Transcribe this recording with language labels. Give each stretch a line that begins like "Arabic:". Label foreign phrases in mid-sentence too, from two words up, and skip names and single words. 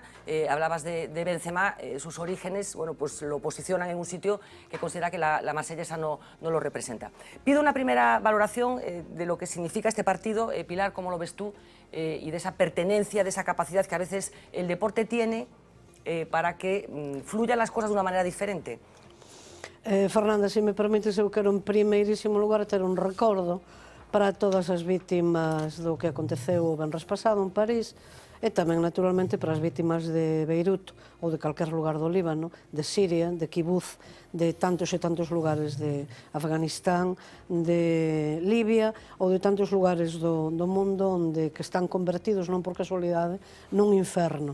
Spanish: Hablabas de Benzema, sus orígenes, bueno, pues lo posicionan en un sitio que considera que la marsellesa no lo representa. Pido una primera valoración de lo que significa este partido. Pilar, ¿cómo lo ves tú? Y de esa pertenencia, de esa capacidad que a veces el deporte tiene para que fluyan las cosas de unha maneira diferente.
Galician: Fernanda, se me permites, eu quero en primeirísimo lugar ter un recordo para todas as vítimas do que aconteceu o venres pasado en París, e tamén, naturalmente, para as vítimas de Beirut ou de calquer lugar do Líbano, de Siria, de Kibuz, de tantos e tantos lugares de Afganistán, de Libia ou de tantos lugares do mundo onde que están convertidos, non por casualidade, nun inferno.